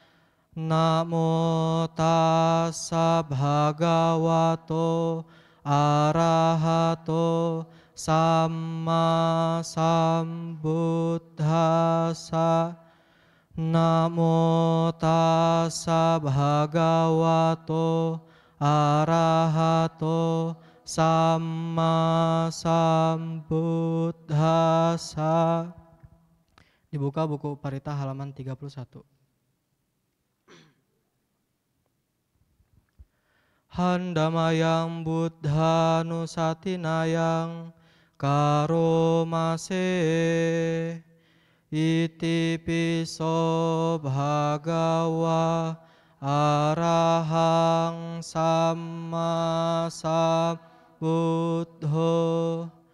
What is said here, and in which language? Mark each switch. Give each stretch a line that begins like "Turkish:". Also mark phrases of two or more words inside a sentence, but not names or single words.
Pali: Namo tassa bhagavato arahato samma sambuddhassa. Namo tassa bhagavato arahato samma sambuddhassa.
Indonesian: Dibuka buku Parita halaman 31.
Pali: Handamayang buddha nusatinayang karomase. Iti piso bhagawa arahang samma sambuddho.